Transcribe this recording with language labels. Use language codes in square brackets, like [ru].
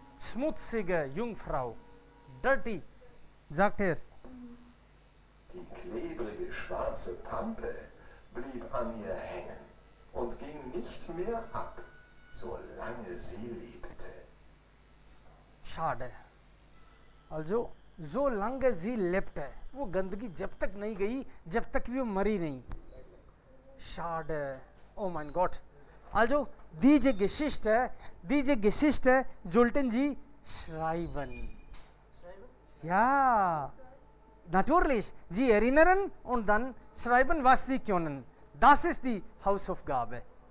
[de] Schmutzige Jungfrau. Dirty, sagt er. Die klebrige schwarze Pampe blieb an ihr hängen und ging nicht mehr ab, solange sie lebte. Schade. Also, solange sie lebte, [hi] वो गंदगी जब तक नहीं गई, जब तक वो मरी नहीं. [de] Schade. Oh mein Gott. Also, diese Geschichte sollten Sie schreiben. Ja, natürlich. Sie erinnern und dann schreiben, was Sie können. Das ist die Hausaufgabe.